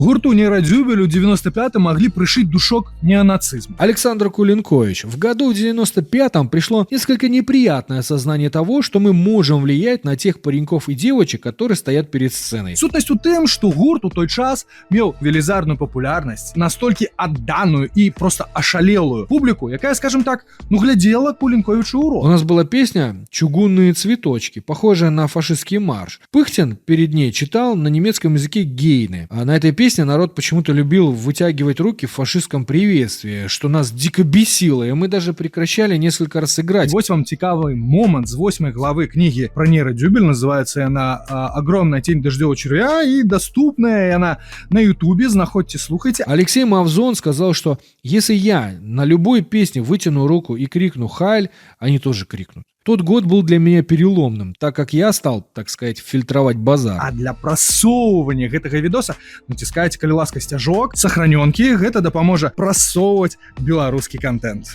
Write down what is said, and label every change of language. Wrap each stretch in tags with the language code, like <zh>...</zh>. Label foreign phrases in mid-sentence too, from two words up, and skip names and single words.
<ru>Гурту Нейрадзюбель у 95-м могли пришить душок неонацизм. Александр Кулинкович. В году в 95-м пришло несколько неприятное осознание того, что мы можем влиять на тех пареньков и девочек, которые стоят перед сценой.</ru> <be>Сутнасць у тым, што гурт у той час меў велізарную папулярнасць, настолькі адданую і просто ашалелую публіку, якая,</be> <ru>скажем так, глядела Кулинковичу у рот. У нас была песня «Чугунные цветочки», похожая на фашистский марш. Пыхтин перед ней читал на немецком языке гейны. А на этой песне народ почему-то любил вытягивать руки в фашистском приветствии, что нас дико бесило, и мы даже прекращали несколько раз играть.</ru> <be>Вось вам цікавы момант з 8</be> <ru>главы книги про</ru> <be>Нейрадзюбель.</be> <ru>Называется она «Огромная тень дождевого червя», и доступная она на ютубе.</ru> <be>Знаходьте, слухайте.</be> <ru>Алексей Мавзон сказал, что если я на любой песне вытяну руку и крикну «Хайль», они тоже крикнут. Тот год был для меня переломным, так как я стал, так сказать, фильтровать базар.</ru> <be>А для прасоўвання гэтага відоса націскайце, калі ласка, сцяжок сохранёнкі. Гэта дапаможа прасоўваць беларускі контент.</be>